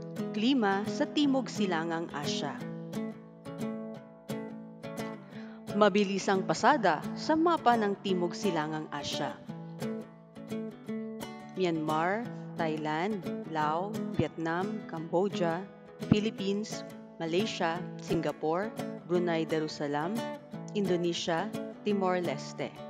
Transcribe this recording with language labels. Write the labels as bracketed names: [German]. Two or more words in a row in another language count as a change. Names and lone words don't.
[Filipino] Klima sa Timog Silangang Asya. Mabilisang pasada sa mapa ng Timog Silangang Asya. Myanmar, Thailand, Laos, Vietnam, Cambodia, Philippines, Malaysia, Singapore, Brunei Darussalam, Indonesia, Timor-Leste.